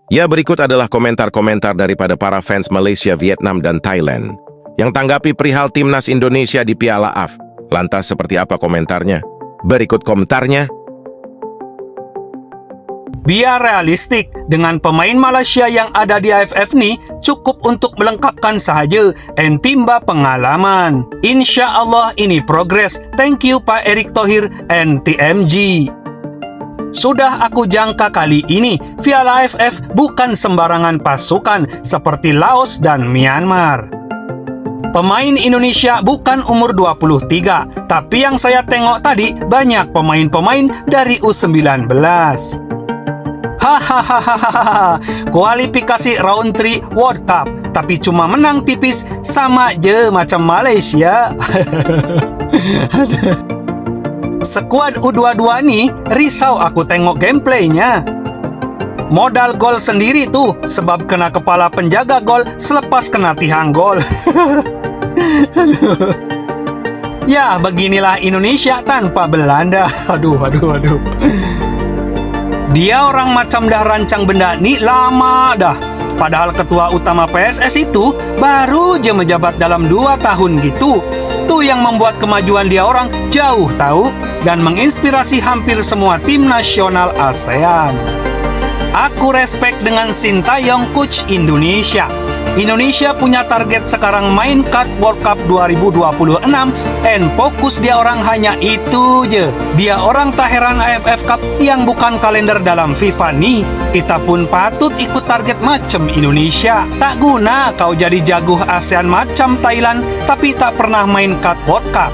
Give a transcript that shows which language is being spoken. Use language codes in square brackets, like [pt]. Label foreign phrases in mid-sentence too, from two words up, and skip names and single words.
[id] Ya, berikut adalah komentar-komentar daripada para fans Malaysia, Vietnam, dan Thailand yang tanggapi perihal timnas Indonesia di Piala AFF. Lantas seperti apa komentarnya? Berikut komentarnya. [ms] Biar realistik, dengan pemain Malaysia yang ada di AFF ni cukup untuk melengkapkan sahaja and timba pengalaman. [ar] Insya Allah [ms] ini progres. [en] Thank you Pak Erick Thohir and TMG. [ms] Sudah aku jangka kali ini, Piala AFF bukan sembarangan pasukan seperti Laos dan Myanmar. Pemain Indonesia bukan umur 23, tapi yang saya tengok tadi banyak pemain-pemain dari U19. Hahaha, kualifikasi round 3 [en] World Cup, [ms] tapi cuma menang tipis, sama je macam Malaysia. Skuad U22 ni risau aku tengok gameplaynya. Modal gol sendiri tuh sebab kena kepala penjaga gol selepas kena tihang gol. Ya, beginilah Indonesia tanpa Belanda. Aduh. Dia orang macam dah rancang benda ni lama dah. Padahal ketua utama PSS itu baru je menjabat dalam 2 tahun gitu. Tuh yang membuat kemajuan dia orang jauh tahu dan menginspirasi hampir semua tim nasional ASEAN. Aku respect dengan Sintayong, coach Indonesia. Indonesia punya target sekarang main cut [en] World Cup [ms] 2026 and fokus dia orang hanya itu je. Dia orang tak heran AFF Cup yang bukan kalender dalam FIFA ni. Kita pun patut ikut target macam Indonesia. Tak guna kau jadi jago ASEAN macam Thailand tapi tak pernah main cut [en] World Cup.